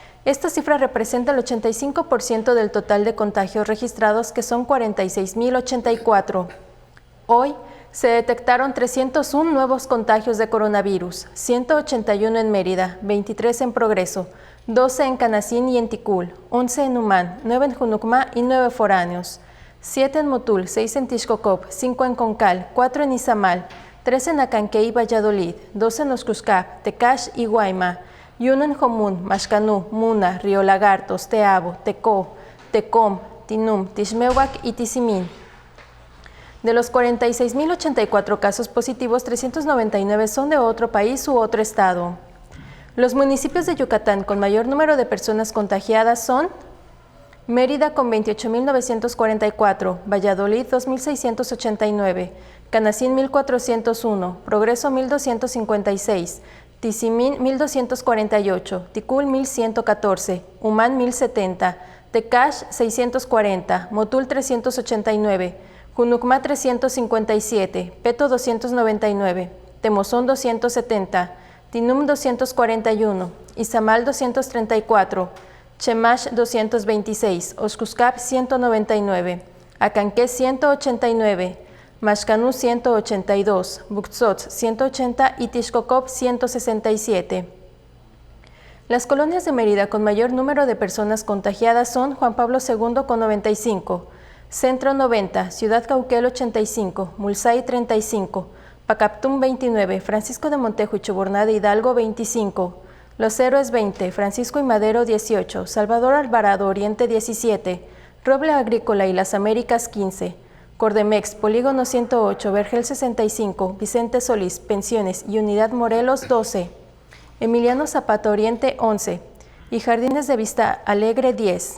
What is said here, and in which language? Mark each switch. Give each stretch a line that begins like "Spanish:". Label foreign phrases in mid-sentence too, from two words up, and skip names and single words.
Spanish: Esta cifra representa el 85% del total de contagios registrados, que son 46.084. Hoy se detectaron 301 nuevos contagios de coronavirus, 181 en Mérida, 23 en Progreso, 12 en Canacín y en Ticul, 11 en Humán, 9 en Junucmá y 9 foráneos, 7 en Motul, 6 en Tixcocop, 5 en Concal, 4 en Izamal, 3 en Acanqué y Valladolid, 2 en Oxuscap, Tecash y Guayma, y 1 en Jomún, Maxcanú, Muna, Río Lagartos, Teabo, Tecó, Tecom, Tinum, Tixmehuac y Tizimín. De los 46.084 casos positivos, 399 son de otro país u otro estado. Los municipios de Yucatán con mayor número de personas contagiadas son Mérida con 28.944, Valladolid 2.689, Canacín 1.401, Progreso 1.256, Tizimín 1.248, Ticul 1.114, Humán 1.070, Tecash 640, Motul 389, Junucmá 357, Peto 299, Temozón 270, Tinum 241, Izamal 234, Chemash 226, Oxuscap 199, Acanqué 189, Maxcanú 182, Buxots 180 y Tixcocop 167. Las colonias de Mérida con mayor número de personas contagiadas son Juan Pablo II con 95, Centro 90, Ciudad Cauquel 85, Mulsay 35, Pacaptún 29, Francisco de Montejo y Chuburná de Hidalgo 25, Los Héroes 20, Francisco y Madero 18, Salvador Alvarado Oriente 17, Roble Agrícola y Las Américas 15, Cordemex, Polígono 108, Vergel 65, Vicente Solís, Pensiones y Unidad Morelos 12, Emiliano Zapata Oriente 11 y Jardines de Vista Alegre 10.